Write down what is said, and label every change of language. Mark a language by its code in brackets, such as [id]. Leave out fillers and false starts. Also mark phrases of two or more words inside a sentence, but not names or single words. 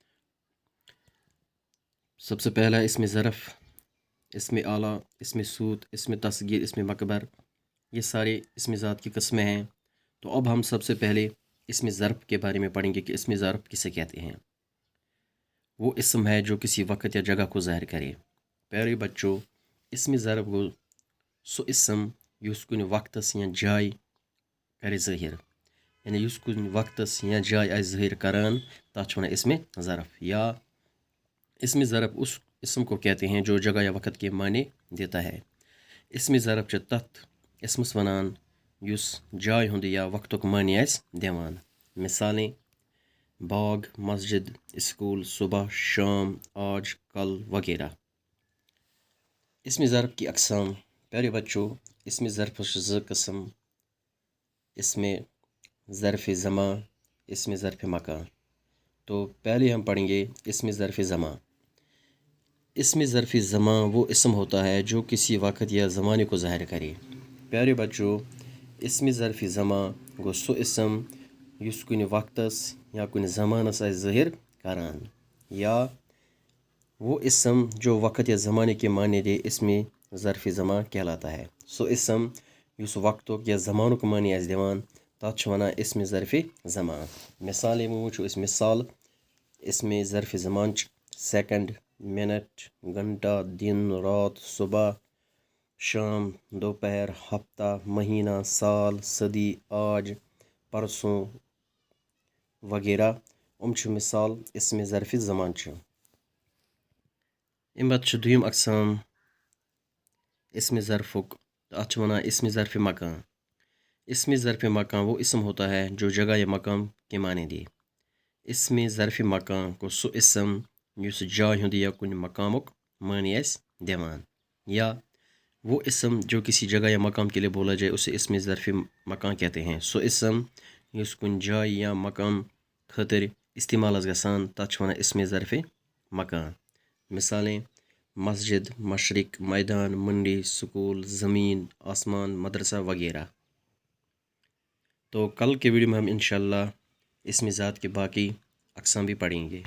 [ur] سب سے پہلا اسمِ ظرف، اسمِ آلہ، اسمِ صوت، اسمِ تصغیر، اسمِ مکبر، یہ سارے اسمِ ذات کی قسمیں ہیں. تو اب ہم سب سے پہلے اسمِ ظرف کے بارے میں پڑھیں گے کہ اسمِ ظرف کسے کہتے ہیں. وہ اسم ہے جو کسی وقت یا جگہ کو ظاہر کرے. پیارے بچو, [ks] اسمِ ظرف گو سُہ اسم یُس کُنہ وقتس یا جاے کرِ ظاہر، یعنی یُس کُنہ وقتس یا جاے آے ظاہر کران تتھ چھُ ونان اسمِ ظرف. [ur] یا اسمِ ظرف اُس اسم کو کہتے ہیں جو جگہ یا وقت کے معنی دیتا ہے. [ks] اسمِ ظرف چھُ تتھ اسمس ونان یُس جاے ہُند یا وقتُک معنی آسہِ دِوان. [ur] مثالیں باغ، مسجد، اسکول، صبح، شام، آج، کل وغیرہ. اسمِ ظرف کی اقسام. پیارے بچو, [ks] اسمِ ظرف زٕ قسم، اسمِ ظرف زماں، اسمِ ظرف مکاں. [ur] تو پہلے ہم پڑھیں گے اسمِ ظرف زماں. اسمِ ظرف زماں وہ اسم ہوتا ہے جو کسی وقت یا زمانے کو ظاہر کرے. پیارے بچو, [ks] اسمِ ظرف زماں گو سُہ اسم یُس کُنہ وقتس یا کُنہ زمانس آے ظاہر کران, [ur] یا وہ اسم جو وقت یا زمانے کے معنی دے اسمِ ظرف زماں کہلاتا ہے. [ks] سُہ اسم یُس وقتُک یا زمانُک معنی آسہِ دِوان تتھ چھُ ونان اسمِ ظرف زماں. مثالیں وُچھو اِس مثال اسمِ ظرف زمان سیکنڈ، منٹ، گھنٹہ، دن، رات، صبح، شام، دوپہر، ہفتہ، مہینہ، سال، صدی، آج، پرسوں وغیرہ چھُ مثال اسمِ ظرف زمان چھُ. امہِ پتہٕ دویم اقسام اسمِ ظرفُک، اتھ چھُ ونان اسمِ ظرف مکان. [ur] اسمِ ظرف مکان وہ اسم ہوتا ہے جو جگہ یا مقام کے معنی دے. [ks] اسمِ ظرف مکان کو سُہ اسم یُس جاے ہُند یا کُنہ مقامُک معنی آسہِ دِوان, [ur] یا وہ اسم جو کسی جگہ یا مقام کے لیے بولا جائے اسے اسمِ ظرف مکان کہتے ہیں. [ks] سُہ اسم یُس کُنہ جاے یا مقام خاطر استعمال گژھان تتھ چھُ ونان اسمِ ظرف مکان. [ur] مثالیں مسجد، مشرق، میدان، منڈی، اسکول، زمین، آسمان، مدرسہ وغیرہ. تو کل کے ویڈیو میں ہم ان شاء اللہ اسمِ ذات کے باقی اقسام بھی پڑھیں گے.